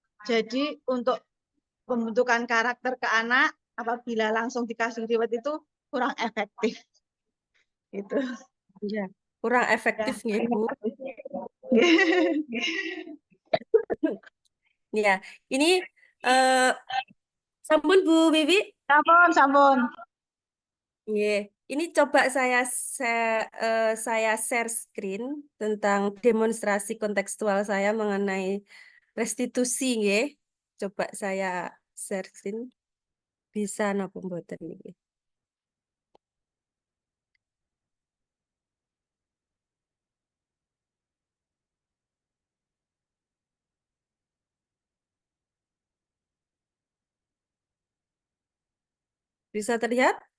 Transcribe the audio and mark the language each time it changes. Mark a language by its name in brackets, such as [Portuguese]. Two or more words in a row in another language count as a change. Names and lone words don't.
[Indonesian] Jadi untuk pembentukan karakter ke anak apabila langsung dikasih reward itu kurang efektif. Gitu. Ya, kurang efektif nih, Bu. Ya, ini eh sampun Bu Bibi. [Javanese] Sampun, sampun. Nggih. [Indonesian] Ini coba saya [English] share screen [Indonesian] tentang demonstrasi kontekstual saya mengenai restitusi nggih. Coba saya [English] share screen. [Indonesian] Bisa [Javanese] napa mboten niki? [Indonesian] Bisa terlihat?